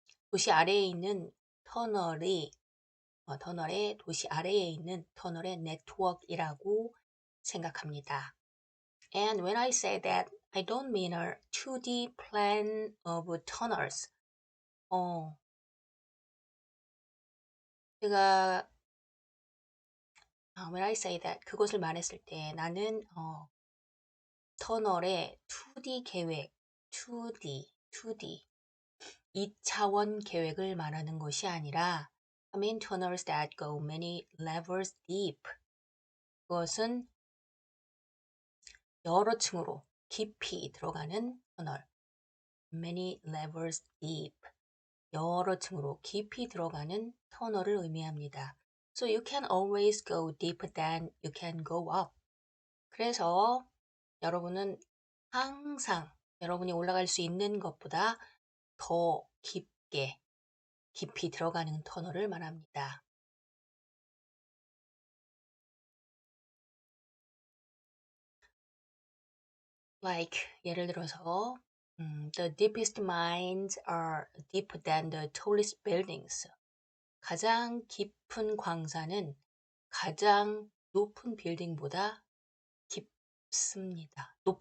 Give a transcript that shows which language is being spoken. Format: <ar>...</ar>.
<ko>도시 아래에 있는 도시 아래에 있는 터널의 네트워크이라고 생각합니다.</ko> <en>And when I say that, I don't mean a 2D plan of tunnels.</en> <ko>제가</ko> <en>when I say that,</en> <ko>그것을 말했을 때 나는 터널의 2D 계획, 2D, 2차원 계획을 말하는 것이 아니라</ko> <en>I mean tunnels that go many levels deep.</en> <ko>그것은 여러 층으로 깊이 들어가는 터널.</ko> <en>Many levels deep.</en> <ko>여러 층으로 깊이 들어가는 터널을 의미합니다.</ko> <en>So you can always go deeper than you can go up.</en> <ko>그래서 여러분은 항상 여러분이 올라갈 수 있는 것보다 더 깊이 들어가는 터널을 말합니다.</ko> <en>Like</en> <ko>예를 들어서</ko> <en>The deepest mines are deeper than the tallest buildings.</en> <ko>가장 깊은 광산은 가장 높은 빌딩보다 깊습니다.</ko>